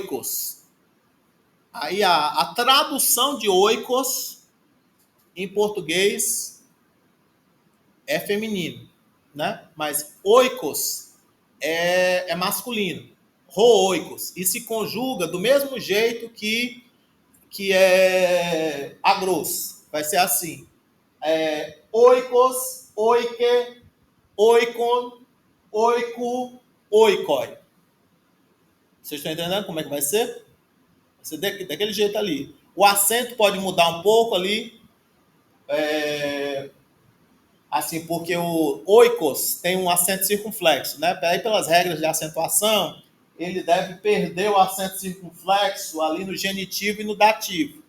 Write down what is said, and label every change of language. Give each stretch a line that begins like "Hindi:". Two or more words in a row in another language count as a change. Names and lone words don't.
Portuguese: Aí a tradução de oikos em português é feminino, né? Mas oikos é masculino. Rooikos. E se conjuga do mesmo jeito que é agros. Vai ser assim.
Greek: οἶκος, οἶκε, οἶκον, οἴκου, οἶκοι.
Portuguese: Vocês estão entendendo como é que vai ser? Vai ser daquele jeito ali. O acento pode mudar um pouco ali. Assim, porque o oikos tem um acento circunflexo, né? Aí, pelas regras de acentuação, ele deve perder o acento circunflexo ali no genitivo e no dativo.